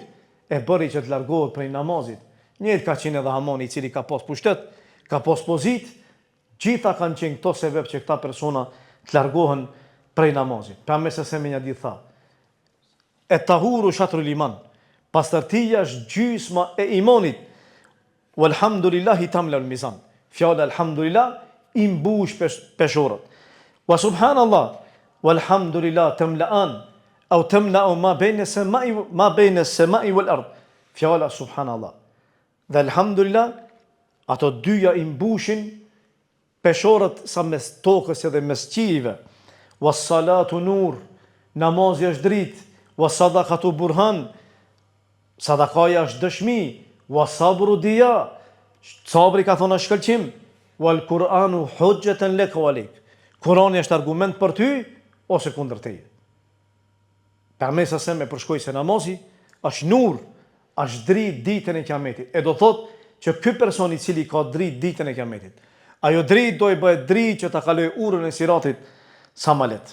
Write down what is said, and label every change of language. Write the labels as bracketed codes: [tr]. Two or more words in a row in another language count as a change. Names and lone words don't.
[sq] E bëri që të largohet prej namazit. Njëjtë ka qenë edhe Hamani, i cili ka pas pushtet, ka pas pozitë. Gjitha kanë qenë këto sebeb që këta persona të largohen prej namazit. Pejgamberi sa me një ditë tha: [ar] "الطهور شطر الإيمان", [sq] pastërtia është gjysma e imanit. [ar] والحمد لله تملأ الميزان. [sq] Fjala alhamdulillah i mbush peshorët. [ar] وسبحان الله والحمد لله تملآن أو تملأ ما بين السماء والأرض. [sq] Fjala subhanallah dhe alhamdulillah, ato dyja i mbushin peshorët sa mes tokës edhe mes qiejve. [ar] والصلاة نور, [sq] namazi është dritë. [ar] والصدقة برهان, [sq] sadakaja është dëshmi. [ar] والصبر ضياء, [sq] sabri ka thonë shkëlqim. [ar] والقرآن حجة لك أو عليك. [sq] Kurani është argument për ty ose kundër teje. Përmesa se me përshkoj se namazi është nur, është dritë ditën e kiametit. E do thotë që ky person i cili ka dritë ditën e kiametit, ajo dritë do i bëhet dritë që ta kaloj urën e siratit sa më lehtë.